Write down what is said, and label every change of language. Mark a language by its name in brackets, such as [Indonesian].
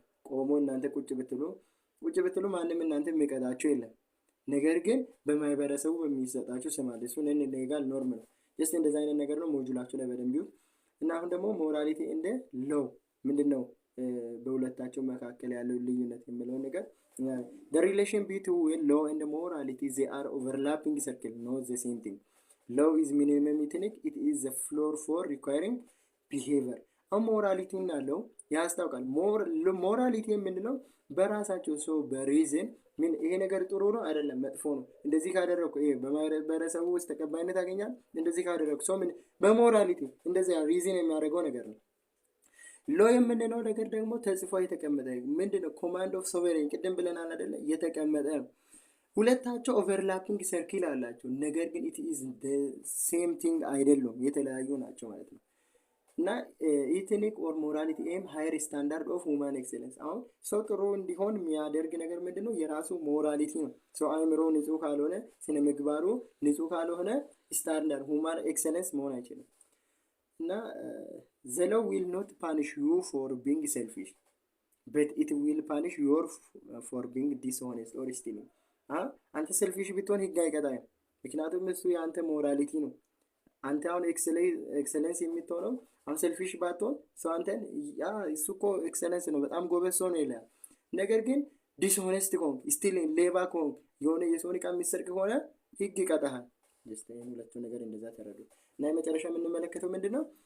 [Amharic] ቆሞ እናንተ ቁጭ ብትሉ ማንም እናንተ የሚቀጣቸው የለም። ነገር ግን በማህበረሰቡ በሚሰጣቸው ስም አለ። እሱ ሌጋል ኖርም ነው። ጀስት እንደዛ አይነት ነገር ነው ሞጁላችሁ ላይ በደንብ ይሁን እና አሁን ደግሞ ሞራሊቲ እንደ ሎው ምንድነው በሁለታቸው መካከል ያለው ልዩነት የሚለው ነገር [English] the relation between law and morality they are overlapping circle not the same thing. law is minimum ethnic, it is the floor for requiring behavior. [Amharic] ሞራሊቲ እና ሎው ያስታውቃል። ሞራሊቲ የምንለው በራሳቸው ሰው በሪዝን ምን ይሄ ነገር ጥሩ ነው አይደለም መጥፎ ነው እንደዚህ ካደረኩ ይሄ በማህበረሰቡ ውስጥ ተቀባይነት ያገኛል እንደዚህ ካደረኩ ሰው ምን በሞራሊቲ እንደዚህ ሪዝን የሚያደርገው ነገር ነው። ሎ የምንለው ነገር ደግሞ ተጽፎ የተቀመጠ ምንድነው? ኮማንድ ኦፍ ሶቨሬን ቅድም ብለናል አይደለ? የተቀመጠ ሁለታቸው ኦቨርላፒንግ ሰርክል አላቸው። ነገር ግን [English] it is the same thing [Amharic] አይደሉም፣ የተለያዩ ናቸው ማለት ነው። እና [English] ኢትኒክ ኦር ሞራሊቲ ኤም ሃየር ስታንዳርድ ኦፍ ሁማን ኤክሰለንስ። [Amharic] አሁን ሰው ጥሩ እንዲሆን የሚያደርግ ነገር ምንድነው? የራሱ ሞራሊቲ ነው። ሰው አእምሮ ንጹህ ካልሆነ ስነ ምግባሩ ንጹህ ካልሆነ ስታንዳርድ ሁማን ኤክሰለንስ መሆን አይችልም። እና [English] the law will not punish you for being selfish but it will punish you for being dishonest or stealing. [Amharic] አንተ ሴልፊሽ ብትሆን ህግ አይቀጣም። ምክንያቱም እሱ የአንተ ሞራሊቲ ነው። አንተ አሁን ኤክሰለንስ የምትሆነው አሁን ሴልፊሽ ባትሆን ሰው አንተን ያ እሱ እኮ ኤክሰለንስ ነው በጣም ጎበዝ ሰው ነው ይላል። ነገር ግን ዲስሆነስት ከሆንክ ስቲል ሌባ ከሆንክ የሆነ የሰውን ዕቃ የሚሰርቅ ከሆነ ህግ ይቀጣሃል። ይህን ሁለቱ ነገር እንደዛ ተረዱ። እና የመጨረሻ የምንመለከተው ምንድን ነው?